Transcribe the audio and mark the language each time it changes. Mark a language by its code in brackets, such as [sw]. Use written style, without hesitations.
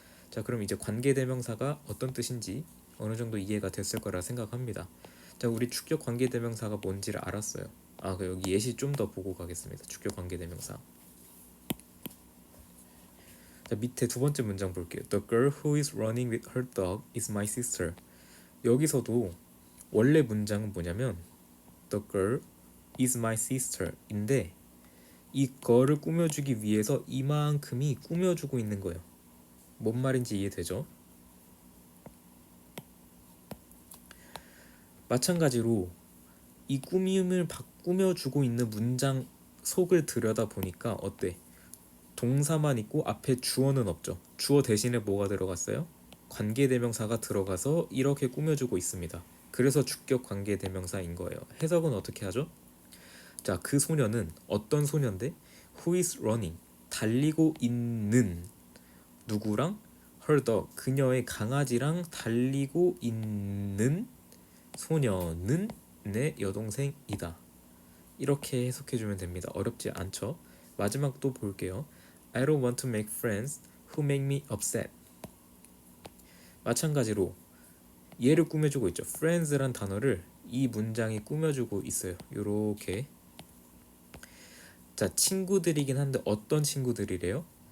[ko] 자, 그럼 이제 관계대명사가 어떤 뜻인지 어느 정도 이해가 됐을 거라 생각합니다. 자, 우리 주격 관계대명사가 뭔지를 알았어요. 여기 예시 좀 더 보고 가겠습니다. 주격 관계대명사. 자, 밑에 두 번째 문장 볼게요. [en] The girl who is running with her dog is my sister. [ko] 여기서도 원래 문장은 뭐냐면 [en] The girl is my sister [ko] 인데 이 girl을 꾸며주기 위해서 이만큼이 꾸며주고 있는 거예요. 뭔 말인지 이해되죠? 마찬가지로 이 꾸밈을 꾸며주고 있는 문장 속을 들여다보니까 어때? 동사만 있고 앞에 주어는 없죠. 주어 대신에 뭐가 들어갔어요? 관계대명사가 들어가서 이렇게 꾸며주고 있습니다. 그래서 주격 관계대명사인 거예요. 해석은 어떻게 하죠? 자, 그 소녀는 어떤 소녀인데? [en] Who is running? [ko] 달리고 있는 누구랑? [en] Her dog. [ko] 그녀의 강아지랑 달리고 있는 소녀는 내 여동생이다. 이렇게 해석해주면 됩니다. 어렵지 않죠? 마지막 또 볼게요. [en] I don't want to make friends who make me upset. [ko] 마찬가지로 얘를 꾸며주고 있죠. friends란 단어를 이 문장이 꾸며주고 있어요. 요렇게. 자, 친구들이긴 한데 어떤 친구들이래요?